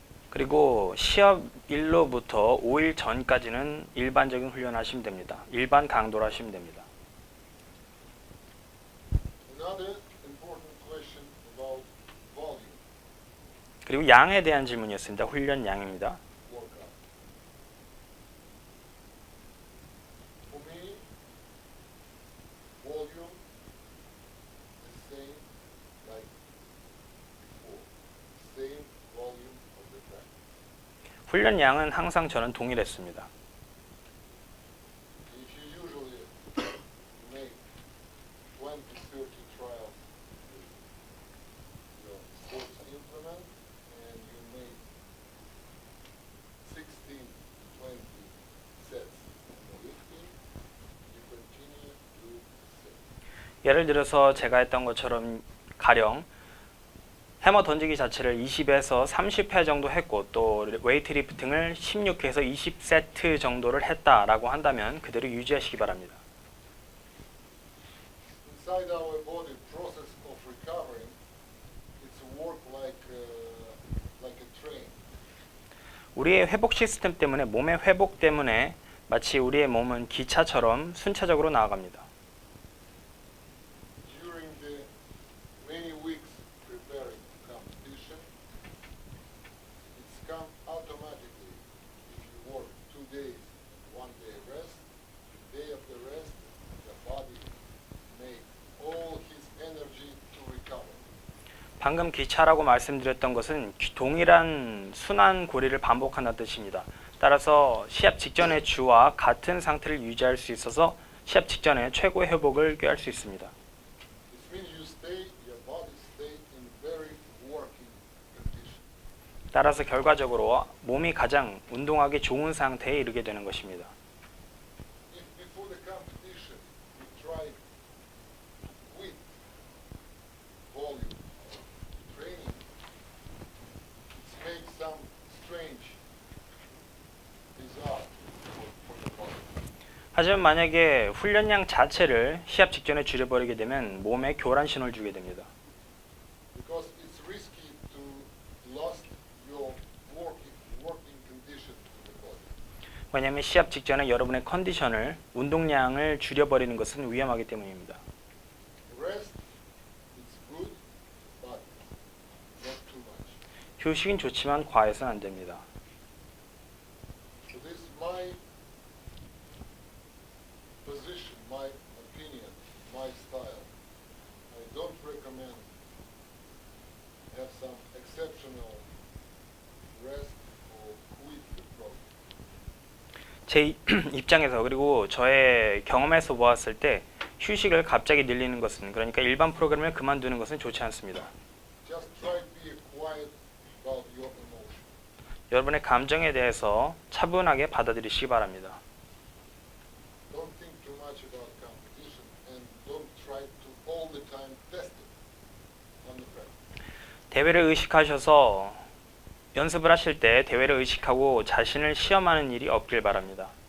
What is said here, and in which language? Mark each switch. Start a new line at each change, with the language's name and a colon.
Korean: 그리고 시합일로부터 5일 전까지는 일반적인 훈련을 하시면 됩니다. 일반 강도로 하시면 됩니다.
English: Another important question about volume
Korean: 그리고 양에 대한 질문이었습니다. 훈련 양입니다.
English: workout. For me, volume the same like before. Same volume of the practice.
Korean: 훈련 양은 항상 저는 동일했습니다.
English: If you usually make 20, 30 trials with your sports implement and you make 16, 20 sets on the lifting, you continue to do the same.
Korean: 예를 들어서 제가 했던 것처럼 가령 해머 던지기 자체를 20에서 30회 정도 했고 또 웨이트 리프팅을 16회에서 20세트 정도를 했다라고 한다면 그대로 유지하시기 바랍니다.
English: Inside our body process of recovering, it's a work like a train.
Korean: 우리의 회복 시스템 때문에 몸의 회복 때문에 마치 우리의 몸은 기차처럼 순차적으로 나아갑니다.
English: During the many weeks preparing competition, it's come automatically. If you work 2 days, 1 day rest, day of the rest, the body make all his energy to recover.
Korean: 방금 기차라고 말씀드렸던 것은 동일한 순환 고리를 반복한다는 뜻입니다. 따라서 시합 직전의 주와 같은 상태를 유지할 수 있어서 시합 직전에 최고의 회복을 꾀할 수 있습니다.
English: This means your body stay in very working condition.
Korean: 따라서 결과적으로 몸이 가장 운동하기 좋은 상태에 이르게 되는 것입니다.
English: If before the competition you try to quit volume of training, it makes some strange result for the body.
Korean: 하지만 만약에 훈련량 자체를 시합 직전에 줄여버리게 되면 몸에 교란 신호를 주게 됩니다.
English: Because it's risky to lost your working condition to the body.
Korean: 왜냐하면 시합 직전에 여러분의 컨디션을 운동량을 줄여버리는 것은 위험하기 때문입니다.
English: Rest, it's good, but not too much.
Korean: 휴식은 좋지만 과해서는 안 됩니다.
English: So this is my position, my opinion, my style. I don't recommend have some exceptional rest or quit the program.
Korean: 제 입장에서 그리고 저의 경험에서 보았을 때 휴식을 갑자기 늘리는 것은 그러니까 일반 프로그램을 그만두는 것은 좋지 않습니다.
English: Just try to be quiet about your emotion.
Korean: 여러분의 감정에 대해서 차분하게 받아들이시기 바랍니다.
English: Don't think too much about competition and don't try to all the time test it on the practice.
Korean: 대회를 의식하셔서 연습을 하실 때 대회를 의식하고 자신을 시험하는 일이 없길 바랍니다.